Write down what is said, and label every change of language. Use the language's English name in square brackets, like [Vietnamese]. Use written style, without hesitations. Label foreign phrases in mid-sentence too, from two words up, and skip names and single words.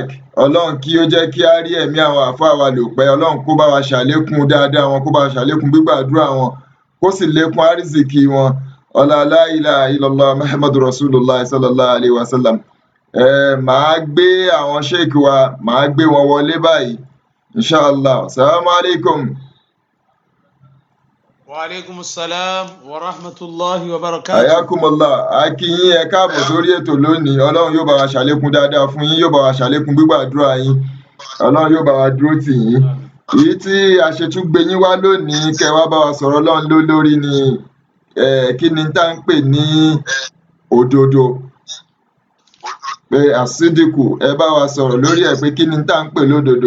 [Yoruba] Ọlọ́run kí ó jẹ́ kí á rí ẹ̀mí àwọn àfáà wa lò pẹ́, Ọlọ́run kó bá wa ṣàlékún dáadáa wọn, kó bá wa ṣàlékún gbígbàdúrà wọn, kó sì lékún àrísìkí wọn. [Arabic] لا إله إلا الله محمد رسول الله صلى الله عليه وسلم. [Yoruba] Màá gbé àwọn sheikh wa, màá gbé wọn wọlé báyìí inshallah. [Arabic] السلام عليكم. وعليكم السلام ورحمة الله وبركاته. Ayakumullah. [Yoruba] A kí yín, ẹ káàbọ̀ sórí ètò lónìí. Ọlọ́run yóò bá wa ṣàlékún dáadáa fún yín, yóò bá wa ṣàlékún gbígbàdúrà yín, Ọlọ́run yóò bá wa dúró tì yín. Èyí tí a ṣe tún gbé yín wá lónìí kẹ́ wá bá wa sọ̀rọ̀ Ọlọ́run lórí ni kí ni tá ń pè ní òdodo, pé àsídìkù, ẹ bá wa sọ̀rọ̀ lórí ẹ̀ pé kí ni tá ń pè lódodo.